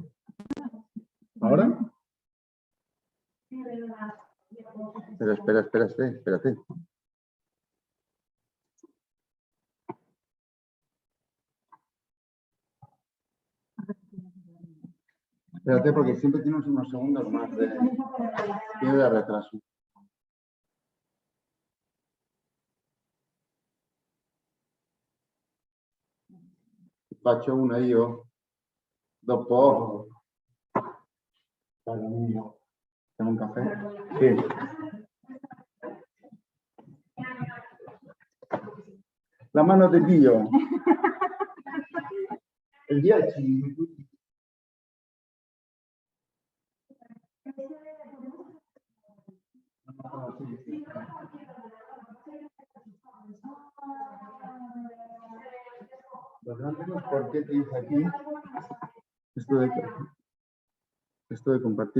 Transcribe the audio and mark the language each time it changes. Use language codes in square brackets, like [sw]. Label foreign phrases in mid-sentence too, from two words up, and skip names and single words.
[es] ¿Ahora? Pero espérate. Espérate porque siempre tienes unos segundos más de retraso. [it] Faccio una io, dopo tengo un café. [es] Sí. La mano de Dio. El 10. Pues no entiendo por qué te dice aquí esto de compartir.